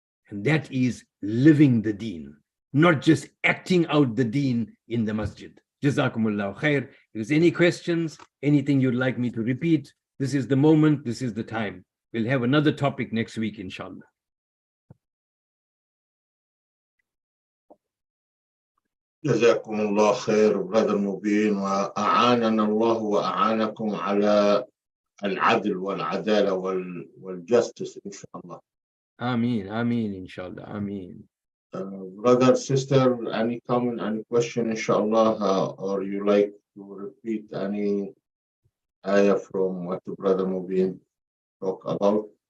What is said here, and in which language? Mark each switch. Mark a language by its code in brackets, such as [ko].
[en] And that is living the deen, not just acting out the deen in the masjid. Jazakumullahu khair. If there's any questions, anything you'd like me to repeat, this is the moment, this is the time. We'll have another topic next week, inshallah. [ar] جزاكم الله خير [en] brother [ar] Mubeen وأعاننا الله وأعانكم على العدل والعدالة وال [en] justice [ar] إن شاء الله. [en] Ameen, ameen, inshallah, ameen. Brother, sister, any comment, any question, inshallah, or you like to repeat any ayah from what the brother Mubeen talk about?